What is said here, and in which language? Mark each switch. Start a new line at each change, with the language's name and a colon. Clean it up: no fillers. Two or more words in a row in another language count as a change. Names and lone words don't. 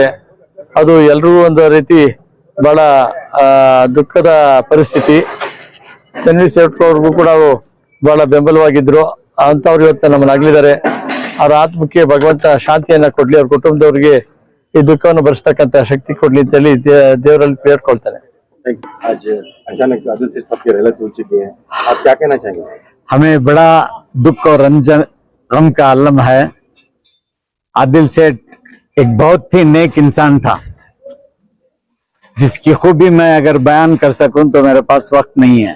Kannada: ಅದು ಎಲ್ರಿಗೂ ಒಂದು ರೀತಿ ಬಹಳ ದುಃಖದ ಪರಿಸ್ಥಿತಿ. ತನ್ವೀರ್ ಸೇಠ್ ಅವ್ರಿಗೂ ಕೂಡ ಬಹಳ ಬೆಂಬಲವಾಗಿದ್ರು. ಅಂತವ್ರು ಇವತ್ತು ನಮ್ಮನ್ನ ಅಗಲಿದ್ದಾರೆ. ಅವ್ರ ಆತ್ಮಕ್ಕೆ ಭಗವಂತ ಶಾಂತಿಯನ್ನ ಕೊಡ್ಲಿ, ಅವ್ರ ಕುಟುಂಬದವ್ರಿಗೆ ಈ ದುಃಖವನ್ನು ಭರಿಸ್ತಕ್ಕಂತ ಶಕ್ತಿ ಕೊಡ್ಲಿ ಅಂತ ಹೇಳಿ ದೇವರಲ್ಲಿ ಬೇಡ್ಕೊಳ್ತಾನೆ.
Hindi: आज अचानक आदिल सेठ साहब की रहलत हो चुकी है, आप क्या कहना चाहेंगे? हमें बड़ा दुख और गम का आलम है। आदिल सेठ एक बहुत ही नेक इंसान था, जिसकी खूबी मैं अगर बयान कर सकूं तो मेरे पास वक्त नहीं है।